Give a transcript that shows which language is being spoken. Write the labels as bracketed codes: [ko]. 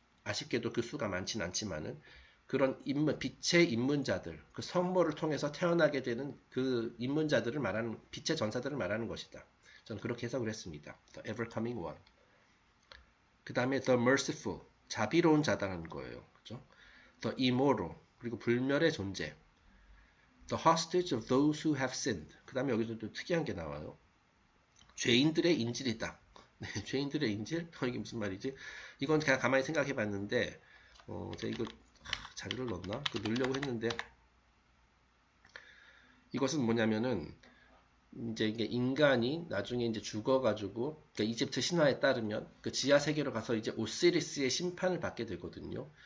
[ko] 아쉽게도 그 수가 많진 않지만은 그런 빛의 입문자들, 그 성모를 통해서 태어나게 되는 그 입문자들을 말하는 빛의 전사들을 말하는 것이다. 저는 그렇게 해석을 했습니다. [en] The ever coming one. [ko] 그 다음에 [en] the merciful, [ko] 자비로운 자다라는 거예요. 그죠? [en] The immortal, [ko] 그리고 불멸의 존재. [en] The hostage of those who have sinned. [ko] 그 다음에 여기서 또 특이한 게 나와요. 죄인들의 인질이다. 네, 죄인들의 인질? 이게 무슨 말이지? 이건 그냥 가만히 생각해 봤는데, 제가 이거 자료를 넣었나? 넣으려고 했는데, 이것은 뭐냐면은, 이제 이게 인간이 나중에 이제 죽어가지고, 그러니까 이집트 신화에 따르면, 그 지하 세계로 가서 이제 오시리스의 심판을 받게 되거든요.